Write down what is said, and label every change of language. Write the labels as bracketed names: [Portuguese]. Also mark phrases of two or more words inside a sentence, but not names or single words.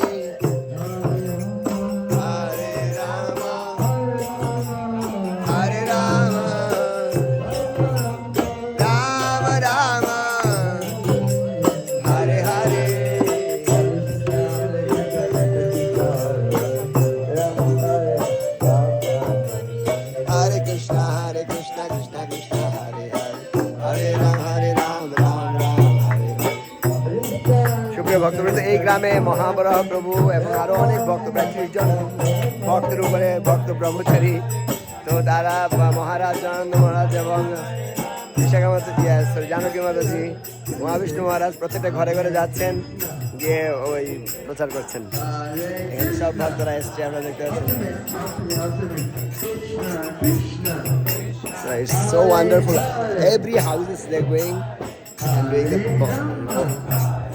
[Sanskrit] Hare Rama, Rama Rama, Hare Hare. Hare Krishna, Krishna Krishna, Hare Hare. Hare Rama, Rama Rama, Hare Hare. [Bangla] সুপ্রিয় ভক্তবৃন্দ, এই গ্রামে মহাবরাহ প্রভু এবং আরো অনেক ভক্ত, প্রায় 30 জন ভক্তের উপরে ভক্ত ব্রহ্মচারী, তো তারা মহারাজ জনানন্দ মহারাজ এবং বিশাখা মাতাজি, জানকী মাতাজি, মহাবিষ্ণু মহারাজ প্রত্যেকটা ঘরে ঘরে যাচ্ছেন, গিয়ে ওই প্রচার করছেন। এখানে সব ভক্তরা এসছে, আমরা দেখতে পাচ্ছেন। [English] So it's so wonderful. Every houses they're going and doing the